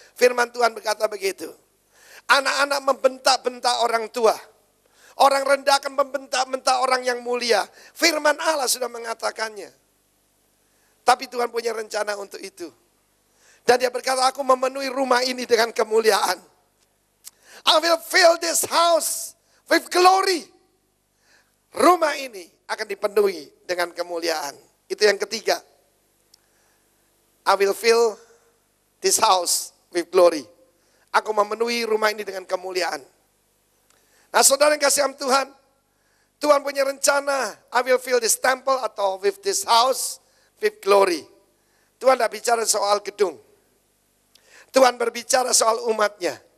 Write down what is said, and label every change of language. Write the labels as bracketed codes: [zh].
[id] Firman Tuhan berkata begitu. Anak-anak membentak-bentak orang tua. Orang rendah akan membentak-bentak orang yang mulia. Firman Allah sudah mengatakannya. Tapi Tuhan punya rencana untuk itu. Dan dia berkata, aku memenuhi rumah ini dengan kemuliaan. [en] I will fill this house with glory. [id] Rumah ini akan dipenuhi dengan kemuliaan. Itu yang ketiga. [en] I will fill this house with glory. [id] Aku memenuhi rumah ini dengan kemuliaan. Nah saudara yang kasih Tuhan, Tuhan punya rencana, [en] I will fill this temple atau with this house with glory. [id] Tuhan tidak bicara soal gedung. Tuhan berbicara soal umatnya.